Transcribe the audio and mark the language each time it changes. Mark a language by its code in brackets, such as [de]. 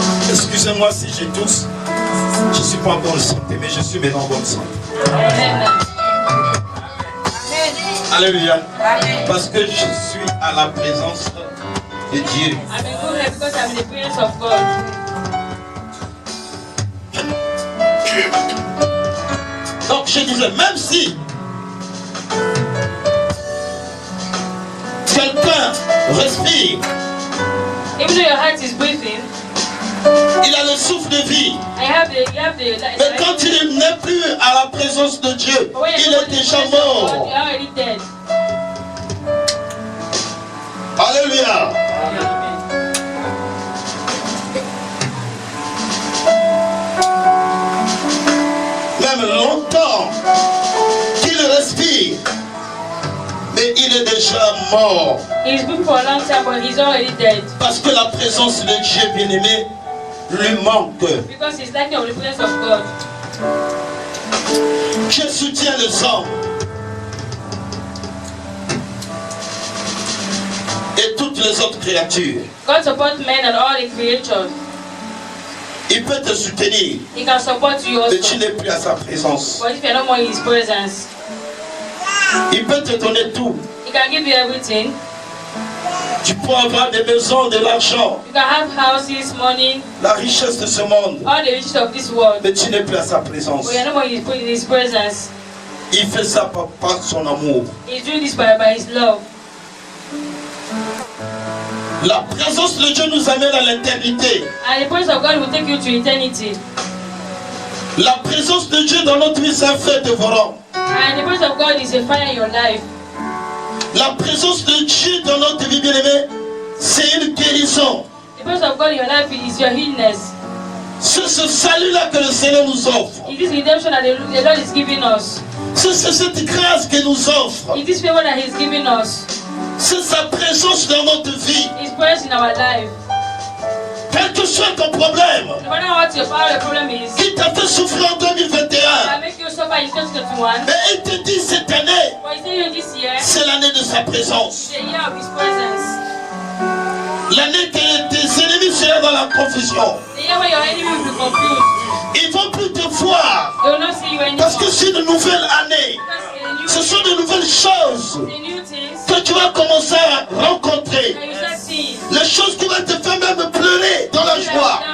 [fr] Excusez-moi si je tousse. Je ne suis pas en bonne santé, mais je suis maintenant en bonne santé. Amen. Alléluia. Parce que je suis à la présence de Dieu. [en] I'm in good health because I'm in the presence of God. [fr] Donc je disais, même si quelqu'un respire, [en] Even though your heart is breathing, [fr] il a le souffle de vie. Mais quand il n'est plus à la présence de Dieu, il est déjà mort. [en] You're already dead. Alléluia. [fr] Même longtemps qu'il respire, mais il est déjà mort. [en] He's been for a long time, but he's already dead. [fr] Parce que la présence de Dieu bien-aimé lui manque. [en] Because he's lacking of the presence of God. [fr] Dieu soutient les hommes et toutes les autres créatures. [en] God supports men and all the creatures. [fr] Il peut te soutenir, [en] He can support you [fr] mais tu [en] also. [fr] n'es plus à sa présence. [en] But if you're no more in his presence, [fr] Il peut te donner tout. [en] he can give you everything. [fr] Tu peux avoir des maisons, de l'argent, [en] You can have houses, money, [fr] la richesse de ce monde, [en] all the riches of this world. [fr] mais tu n'es plus à sa présence. [en] But you're no more in his presence. [fr] Il fait ça par son amour. [en] He's doing this by his love. [fr] La présence de Dieu nous amène à l'éternité. [en] And the presence of God will take you to eternity. [fr] La présence de Dieu dans notre vie, c'est un feu dévorant. [en] And the presence of God is a fire in your life. [fr] La présence de Dieu dans notre vie, bien-aimée, c'est une guérison. [en] The presence of God in your life is your healness. [fr] C'est ce salut-là que le Seigneur nous offre. [en] It is redemption that the Lord is giving us. [fr] C'est cette grâce qu'il nous offre. [en] It is favor that He's giving us. [fr] C'est sa présence dans notre vie. [en] His presence in our life. [fr] Quel que soit ton problème, [en] No matter what your power, the problem is, [fr] qui t'a fait souffrir en 2021, [en] that make you suffer in 2021. [fr] mais il te dit cette année, [en] But He's telling you this year, [fr] c'est l'année de sa présence. [en] the year of His presence. [fr] L'année que tes ennemis seront dans la confusion. [en] The year where your enemy will be confused. [fr] Ils ne vont plus te voir. [en] They will not see you anymore. [fr] Parce que c'est une nouvelle année. [en] Because [fr] Ce sont de nouvelles choses [en] the new things [fr] que tu vas commencer à rencontrer. [en] that you start seeing. [fr] Les choses qui vont te faire même pleurer dans la joie.